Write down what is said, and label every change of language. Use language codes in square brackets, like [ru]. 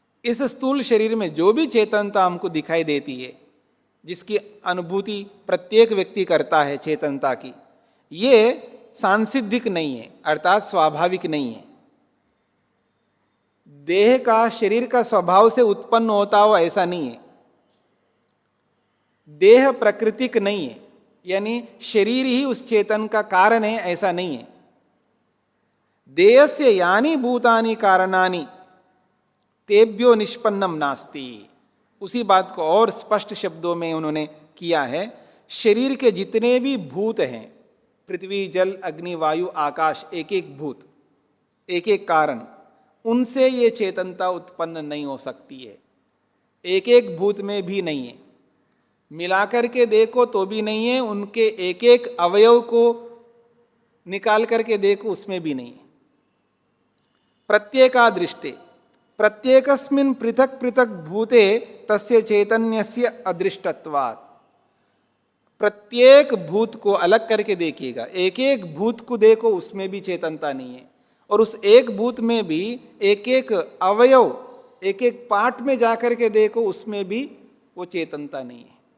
[hi] इस स्थूल शरीर में जो भी चेतनता हमको दिखाई देती है, जिसकी अनुभूति प्रत्येक व्यक्ति करता है चेतनता की, ये सांसिद्धिक नहीं है, अर्थात स्वाभाविक नहीं है। देह का, शरीर का स्वभाव से उत्पन्न होता हो ऐसा नहीं है। देह प्राकृतिक नहीं है, यानी शरीर ही उस चेतन का कारण है, ऐसा नहीं है। [sa] देयस्य यानी भूतानि कारणानि तेभ्यो निष्पन्नम नास्ति। [hi] उसी बात को और स्पष्ट शब्दों में उन्होंने किया है। शरीर के जितने भी भूत हैं, पृथ्वी, जल, अग्नि, वायु, आकाश, एक एक भूत, एक एक कारण, उनसे ये चेतनता उत्पन्न नहीं हो सकती है। एक एक भूत में भी नहीं है, मिलाकर के देखो तो भी नहीं है, उनके एक एक अवयव को निकाल करके देखो उसमें भी नहीं है। [sa] प्रत्येका दृष्टे, प्रत्येकस्मिन् पृथक पृथक भूते तस्य चैतन्यस्य अदृष्टत्वात्। [hi] प्रत्येक भूत को अलग करके देखिएगा, एक एक भूत को देखो उसमें भी चेतनता नहीं है, और उस एक भूत में भी एक एक अवयव, एक एक पार्ट में जाकर के देखो उसमें भी वो चेतनता नहीं है।